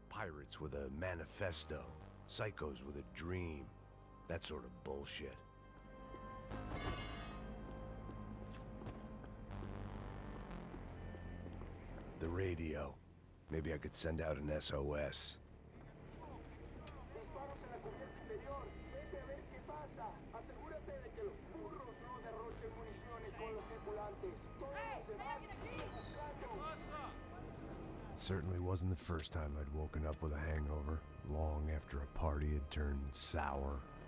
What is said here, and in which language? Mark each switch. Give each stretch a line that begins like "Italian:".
English: Pirates with a manifesto. Psychos with a dream. That sort of bullshit. The radio. Maybe I could send out an SOS.
Spanish: Disparos en la cubierta inferior. Vete a ver qué pasa. Asegúrate de que los burros no derrochen municiones con los tripulantes. Todos los demás siguen buscando.
English: It certainly wasn't the first time I'd woken up with a hangover, long after a party had turned sour.